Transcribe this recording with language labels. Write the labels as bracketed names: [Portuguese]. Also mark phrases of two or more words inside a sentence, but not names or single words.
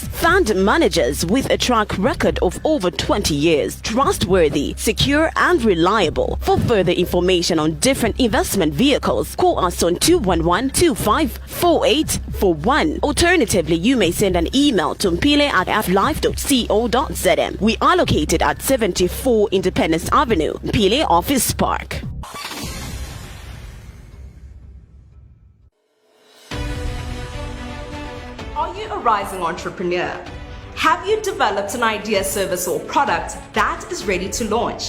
[English] Fund managers with a track record of over 20 years, trustworthy, secure and reliable. For further information on different investment vehicles, call us on 211-254841. Alternatively, you may send an email to mpile@afrilife.co.zm. We are located at 74 Independence Avenue, Mpile Office Park. Are you a rising entrepreneur? Have you developed an idea, service or product that is ready to launch?